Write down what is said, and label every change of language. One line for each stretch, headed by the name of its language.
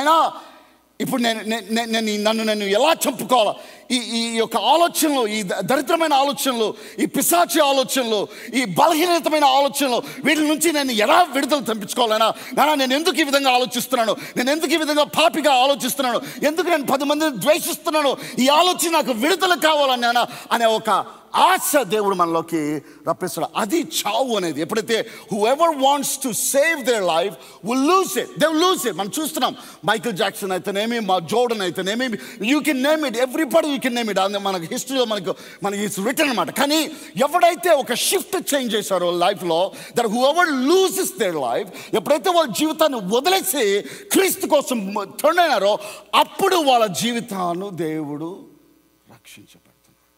Telugu: అయినా ఇప్పుడు నన్ను ఎలా చంపుకోవాలా, ఈ యొక్క ఆలోచనలు, ఈ దరిద్రమైన ఆలోచనలు, ఈ పిశాచి ఆలోచనలు, ఈ బలహీనతమైన ఆలోచనలు, వీటి నుంచి నేను ఎలా విడుదల తెప్పించుకోవాలైనా, నేను ఎందుకు ఈ విధంగా ఆలోచిస్తున్నాను, నేను ఎందుకు ఈ విధంగా పాపిగా ఆలోచిస్తున్నాను, ఎందుకు నేను 10 మందిని ద్వేషిస్తున్నాను, ఈ ఆలోచన నాకు విడుదల కావాలని అనే ఒక ఆశ దేవుడు మనలోకి రప్పిస్తాడు. అది చావు అనేది. ఎప్పుడైతే
English: whoever wants to save their life will lose it, they will lose it.
Telugu: మనం చూస్తున్నాం, మైకిల్ జాక్సన్ అయితేనేమి, మా జోర్డన్ అయితేనేమి,
English: you can name it,
Telugu: everybody you can name it. మనకి హిస్టరీలో మనకి ఇట్స్ రిటర్న్ అనమాట. కానీ ఎవడైతే ఒక షిఫ్ట్ చేంజ్ చేశారో లైఫ్లో,
English: that whoever loses their life,
Telugu: ఎప్పుడైతే వాళ్ళ జీవితాన్ని వదిలేసి క్రీస్తు కోసం టర్న్ అయినారో, అప్పుడు వాళ్ళ జీవితాన్ని దేవుడు రక్షించబడతాడు.